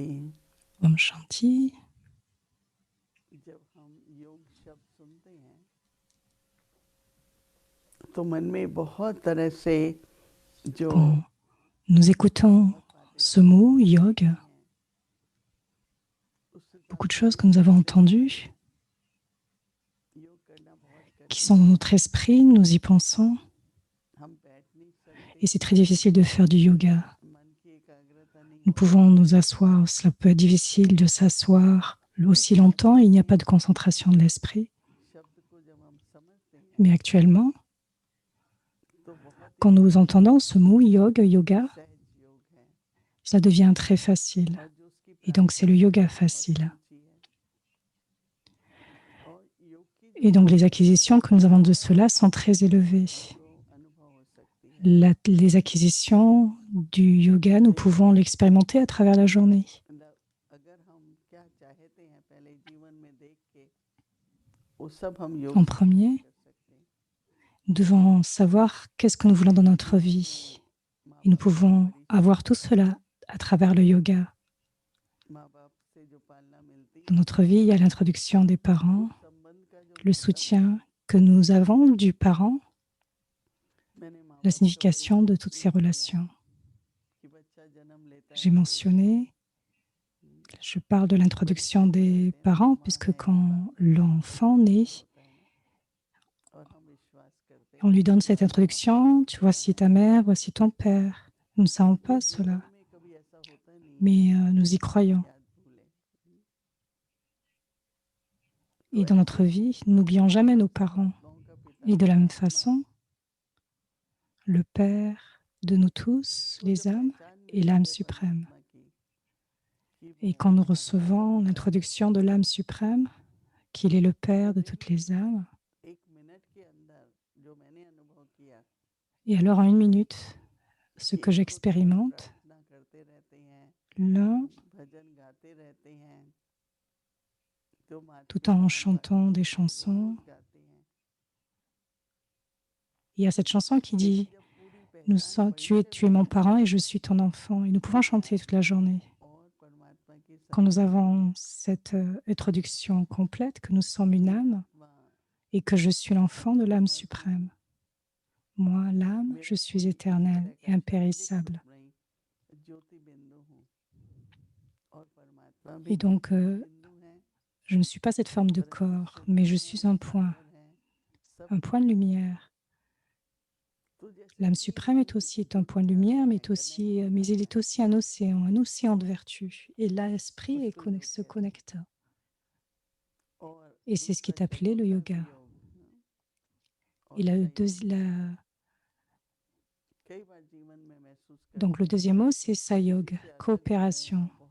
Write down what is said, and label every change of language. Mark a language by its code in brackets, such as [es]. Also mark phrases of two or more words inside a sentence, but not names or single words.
[hi] ओम शांति. जब हम योग शब्द सुनते हैं तो मन में बहुत तरह से जो [fr] Quand nous écoutons ce mot, yoga, beaucoup de choses que nous avons entendues, [hi] योग करना बहुत [fr] qui sont dans notre esprit, nous y pensons, [hi] हम बैठ नहीं सकते, [fr] et c'est très difficile de faire du yoga. [hi] मन की एकाग्रता नहीं [fr] Nous pouvons nous asseoir, cela peut être difficile de s'asseoir aussi longtemps, il n'y a pas de concentration de l'esprit. [hi] शब्द को जब हम समझते हैं [fr] Mais actuellement, [hi] तो बहुत [fr] quand nous entendons ce mot yoga, yoga, [hi] सहज योग है [fr] ça devient très facile. [hi] और जो उसकी [fr] Et donc, c'est le yoga facile. [hi] ऊंची है और योग की [fr] Et donc, les acquisitions que nous avons de cela sont très élevées. [hi] जो अनुभव हो सकती है [fr] Les acquisitions du yoga, nous pouvons l'expérimenter à travers la journée. [hi] मतलब अगर हम क्या चाहते हैं पहले जीवन में देख के वो सब हम योग [fr] En [hi] से [fr] premier, [hi] कर सकते हैं। [fr] nous devons savoir qu'est-ce que nous voulons dans notre vie. Et nous pouvons avoir tout cela à travers le yoga. [hi] माँ बाप से जो पालना मिलती [fr] Dans notre vie, il y a l'introduction des parents, [hi] संबंध का जो [fr] le soutien que nous avons du parent, [hi] मैंने माँ [fr] la [hi] बाप का [fr] signification de toutes ces relations. [hi] कि बच्चा जन्म लेता [fr] J'ai [hi] है [fr] mentionné, je parle de l'introduction des parents, puisque quand l'enfant naît, [hi] और हम विश्वास करते हैं [fr] on lui donne cette introduction, tu voici ta mère, voici ton père. Nous ne savons pas cela, [hi] में कभी ऐसा होता नहीं है [fr] mais nous y croyons. [hi] याद भूले [fr] Et dans notre vie, nous n'oublions jamais nos parents. [hi] लोगों का पिता [fr] Et de la même façon, le Père de nous tous, les âmes, est l'âme suprême. [hi] परमात्मा की [fr] Et quand nous recevons l'introduction de l'âme suprême, qu'il est le Père de toutes les âmes, [hi] एक मिनट के अंदर जो मैंने अनुभव किया [fr] et alors en une minute, ce que j'expérimente, [hi] प्रार्थना करते रहते हैं [fr] l'un, [hi] भजन गाते रहते हैं तो [fr] tout en chantant des chansons, [hi] गाते हैं [fr] il y a cette chanson qui dit tu es mon parent et je suis ton enfant. Et nous pouvons chanter toute la journée. [hi] और परमात्मा की [fr] Quand nous avons cette introduction complète, que nous sommes une âme et que je suis l'enfant de l'âme suprême. Moi, l'âme, je suis éternelle et impérissable. [hi] ज्योति बिंदु हूँ और परमात्मा भी [fr] Et donc, [hi] बिंदु है [fr] je ne suis pas cette forme de corps, mais je suis un point de lumière. L'âme suprême est aussi un point de lumière, mais il est aussi un océan de vertu. Et l'esprit se connecte. Et c'est ce qui est appelé le yoga. Et donc le deuxième mot, c'est Sayog, coopération.